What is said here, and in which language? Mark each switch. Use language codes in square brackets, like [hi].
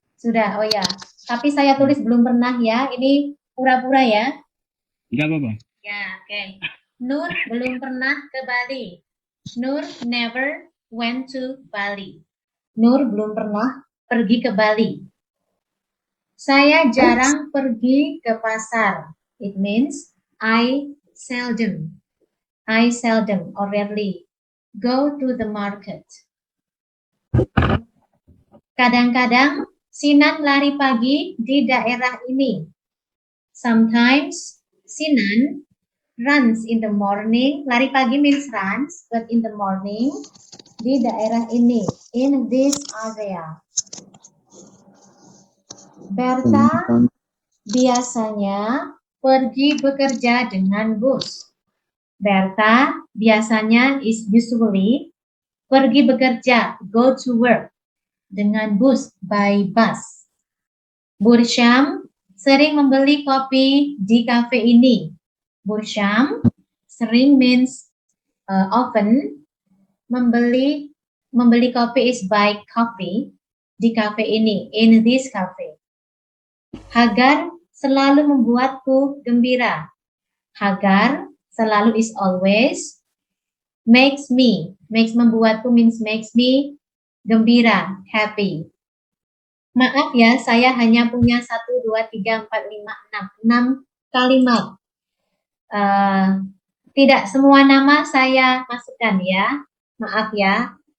[id] Sudah, oh ya. Tapi saya tulis belum pernah ya. Ini pura-pura ya. Enggak apa-apa. Ya, oke. Nur belum pernah ke Bali. [en] Nur never went to Bali. [id] Nur belum pernah pergi ke Bali. Saya jarang pergi ke pasar. [en] It means I seldom or rarely go to the market. [id] Kadang-kadang Sinan lari pagi di daerah ini. [en] Sometimes Sinan runs in the morning. Lari pagi means runs, but in the morning [id] di daerah ini, [en] in this area. [id] Berta biasanya pergi bekerja dengan bus. [en] Berta biasanya is usually [id] pergi bekerja, [en] go to work, [id] dengan bus, [en] by bus. [id] Bursham sering membeli kopi di kafe ini. [en] Bursham sering means often. [id] Membeli kopi [en] is buy coffee [id] di kafe ini, [en] in this cafe. [id] Hagar selalu membuatku gembira. [en] Hagar selalu is always. Makes membuatku means makes me gembira, happy. [id] Maaf ya, saya hanya punya 1, 2, 3, 4, 5, 6 kalimat. Tidak semua nama saya masukkan ya. Maaf ya.